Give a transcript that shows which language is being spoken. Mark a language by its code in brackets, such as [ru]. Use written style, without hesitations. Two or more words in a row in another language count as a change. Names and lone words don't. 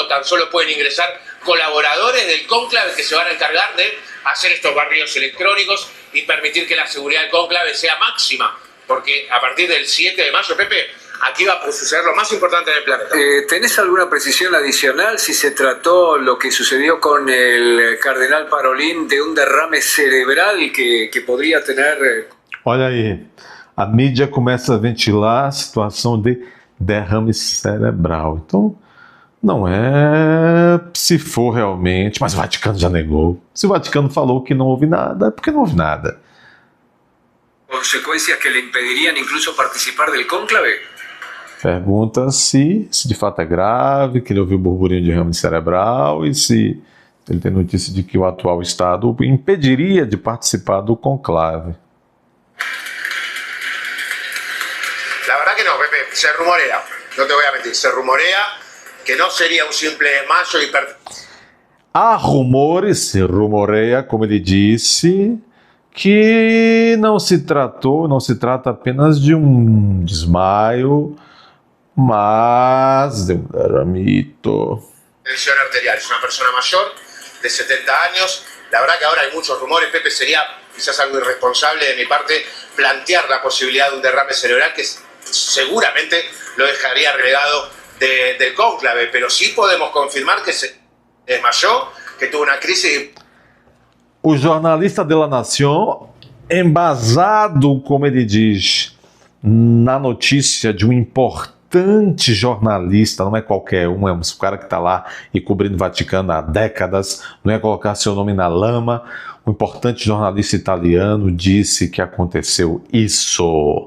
[es] Tan solo pueden ingresar colaboradores del cónclave que se van a encargar de hacer estos barridos electrónicos y permitir que la seguridad del cónclave sea máxima. Porque a partir del 7 de mayo, Pepe, aquí va a suceder lo más importante del planeta. ¿Tenés alguna precisión adicional si se trató lo que sucedió con el cardenal Parolin de un derrame cerebral que podría tener? [pt] Olha aí, a mídia começa a ventilar a situação de derrame cerebral. Então, não é se for realmente, mas o Vaticano já negou. Se o Vaticano falou que não houve nada, é porque não houve nada. [es] ¿Consecuencias que le impedirían incluso participar del cónclave? [pt] Pergunta se de fato é grave, que ele ouviu burburinho de derrame cerebral e se ele tem notícia de que o atual Estado o impediria de participar do conclave. [es] La verdad que no, Pepe, se rumorea, no te voy a mentir, se rumorea que no sería un simple mayo [pt] Há rumores, se rumoreia, como ele disse, que não se trata apenas de um desmaio, mas de um derramito. [es] Tensión arterial, es una persona mayor de 70 años. La verdad que ahora hay muchos rumores, Pepe, sería quizás algo irresponsable de mi parte plantear la posibilidad de un derrame cerebral que seguramente lo dejaría relegado del cónclave, pero sí podemos confirmar que se desmayó, que tuvo una crisis. [pt] O jornalista de La Nación, embasado, como ele diz, na notícia de um importante jornalista, não é qualquer um, é um cara que está lá e cobrindo o Vaticano há décadas, não é colocar seu nome na lama. Um importante jornalista italiano disse que aconteceu isso.